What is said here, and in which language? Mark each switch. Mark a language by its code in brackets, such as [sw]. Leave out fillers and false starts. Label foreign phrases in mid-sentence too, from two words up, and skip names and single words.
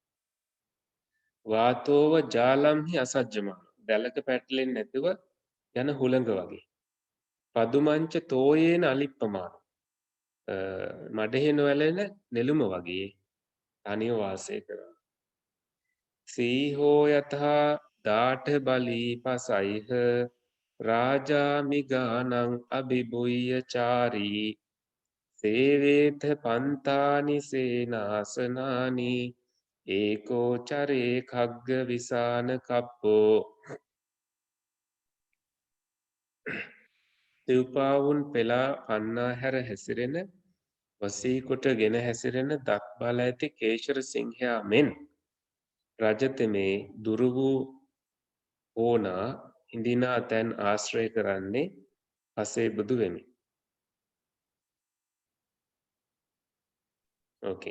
[pi] වාතෝව ජාලම්හි අසජ්ජමාන [si] දැලක පැටලෙන්නේ නැතුව යන හුළඟ වගේ. [pi] පදුමංච තෝයේන අලිප්පමාන [si] මඩෙහි නොඇලෙන නෙළුම වගේ තනිව වාසය කරනවා. [pi] සීහෝ යතහා දාඨ බලී පසයිහ රාජාමිගානං අභිභුය්‍යචාරී සේවේත පන්තානි සේනාසනානි ඒකෝචරේ khagga විසාන කප්පෝ. [si] තිව්පාවුන් පෙලා පන්නා හැර හැසිරෙන වසී කොට ගෙන හැසිරෙන දත් බල ඇති කේශර සිංහයා මෙන් රජතෙමේ දුරු වූ ඕනා ඉඳිනා තැන් ආශ්‍රය කරන්නේ පසේ බුදු වෙමි. ඕකේ.